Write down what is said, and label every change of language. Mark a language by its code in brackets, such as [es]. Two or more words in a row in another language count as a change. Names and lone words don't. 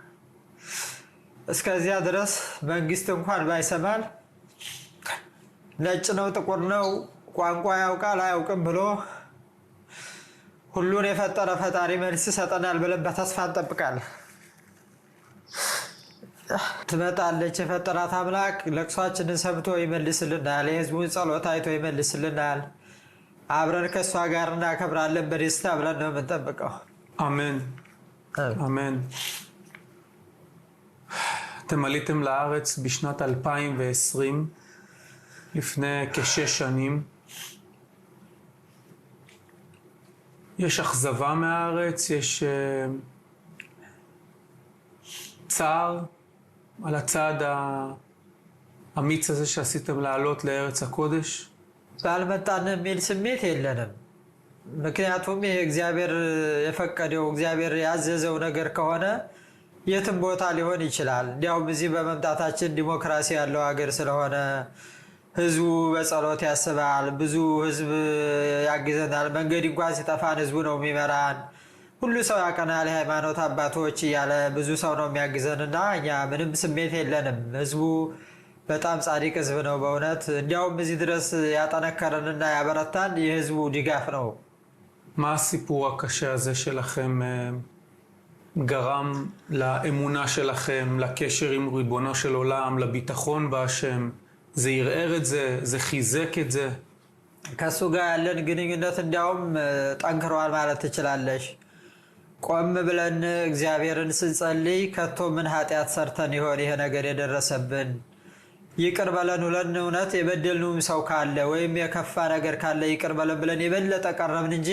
[am] እስከዚያ ድረስ መንግስት እንኳን ባይሰማል ነጭ ነው ጥቁር ነው ቋንቋ ያውቃል አያውቅም ብሎ ሁሉን የፈጠረ ፈጣሪ መልስ ሰጠናል ብለን በተስፋ እንጠብቃለን። ትመጣለች የፈጠራት አምላክ ለቅሷችንን ሰምቶ ይመልስልናል። የህዝቡን ጸሎት አይቶ ይመልስልናል። አብረን ከሷ ጋር እናከብራለን በደስታ ብለን ነው የምንጠብቀው። አሜን አሜን። [he] אתם עליתם לארץ בשנת 2020 לפני כ6 שנים. יש אכזבה מהארץ, יש צער על הצעד האמיץ הזה שעשיתם לעלות לארץ הקודש? [am] ባልመጣን የሚል ስሜት የለንም። ምክንያቱም ይሄ እግዚአብሔር የፈቀደው እግዚአብሔር ያዘዘው ነገር ከሆነ የትም ቦታ ሊሆን ይችላል። እንዲያውም እዚህ በመምጣታችን ዲሞክራሲ ያለው ሀገር ስለሆነ ህዝቡ በጸሎት ያስባል፣ ብዙ ህዝብ ያግዘናል። መንገድ እንኳን ሲጠፋን ህዝቡ ነው የሚመራን። ሁሉ ሰው ያቀናል፣ የሃይማኖት አባቶች እያለ ብዙ ሰው ነው የሚያግዘንና እኛ ምንም ስሜት የለንም። ህዝቡ በጣም ጻድቅ ህዝብ ነው በእውነት። እንዲያውም እዚህ ድረስ ያጠነከረንና ያበረታን የህዝቡ ድጋፍ ነው። [he] מה הסיפור הקשה הזה שלכם גרם לאמונה שלכם, לקשר עם ריבונו של עולם, לביטחון בהשם? זה ערער את זה, זה חיזק את זה? [am] ከሱ ጋር ያለን ግንኙነት እንዲያውም ጠንክሯል ማለት ትችላለሽ። ቆም ብለን እግዚአብሔርን ስንጸልይ ከቶ ምን ኃጢአት ሰርተን ይሆን ይሄ ነገር የደረሰብን? ይቅር በለን ብለን እውነት የበደልነውም ሰው ካለ ወይም የከፋ ነገር ካለ ይቅር በለን ብለን የበለጠ ቀረብን እንጂ